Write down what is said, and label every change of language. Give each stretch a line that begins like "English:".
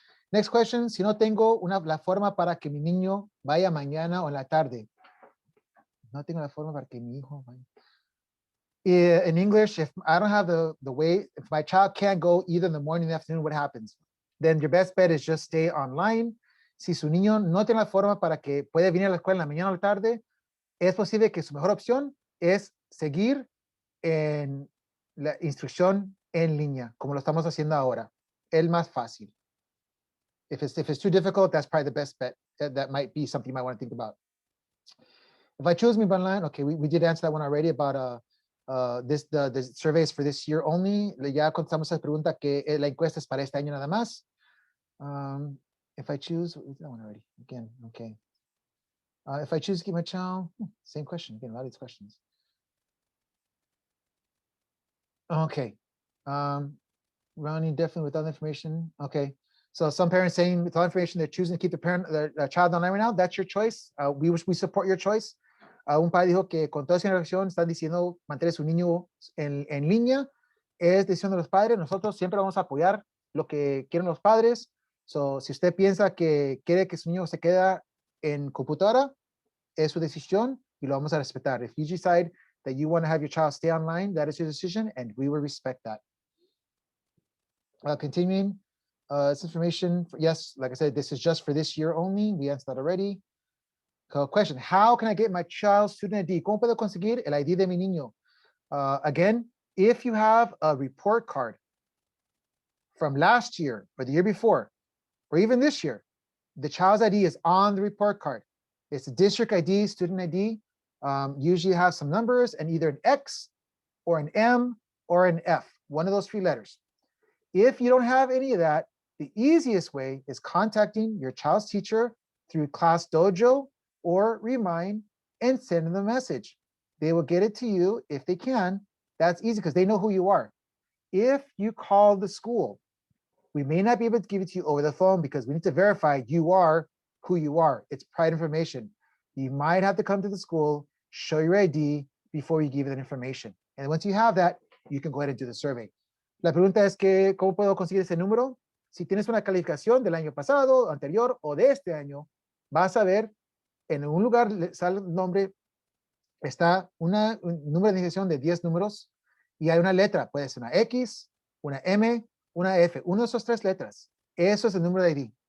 English: Next question,
Spanish: si no tengo la forma para que mi niño vaya mañana o en la tarde. No tengo la forma para que mi hijo vaya.
English: In English, if I don't have the way, if my child can't go either in the morning or the afternoon, what happens? Then your best bet is just stay online.
Spanish: Si su niño no tiene la forma para que pueda venir a la escuela en la mañana o la tarde, es posible que su mejor opción es seguir en la instrucción en línea, como lo estamos haciendo ahora. El más fácil.
English: If it's too difficult, that's probably the best bet. That might be something you might want to think about. If I choose me online, okay, we did answer that one already about the surveys for this year only.
Spanish: Ya contestamos esa pregunta que la encuesta es para este año nada más.
English: If I choose, that one already, again, okay. If I choose to keep my child, same question, again, a lot of these questions. Okay, Ronnie, definitely with all the information, okay. So some parents saying with all information, they're choosing to keep their child online right now, that's your choice. We support your choice.
Spanish: Un padre dijo que con toda esa información están diciendo mantener a su niño en línea. Es decisión de los padres. Nosotros siempre vamos a apoyar lo que quieren los padres. So, si usted piensa que quiere que su niño se quede en computadora, es su decisión y lo vamos a respetar.
English: If you decide that you want to have your child stay online, that is your decision, and we will respect that. Continuing, this information, yes, like I said, this is just for this year only. We answered that already. Question, how can I get my child's student ID?
Spanish: ¿Cómo puedo conseguir el ID de mi niño?
English: Again, if you have a report card from last year or the year before, or even this year, the child's ID is on the report card. It's a district ID, student ID. Usually have some numbers and either an X or an M or an F, one of those 3 letters. If you don't have any of that, the easiest way is contacting your child's teacher through Class Dojo or Remind and send them the message. They will get it to you if they can. That's easy because they know who you are. If you call the school, we may not be able to give it to you over the phone because we need to verify you are who you are. It's private information. You might have to come to the school, show your ID before you give that information. And once you have that, you can go ahead and do the survey.
Spanish: La pregunta es que, ¿cómo puedo conseguir ese número? Si tienes una calificación del año pasado, anterior o de este año, vas a ver en un lugar, sale el nombre, está un número de identificación de 10 números y hay una letra, puede ser una X, una M, una F, uno de esos 3 letras. Eso es el número de ID.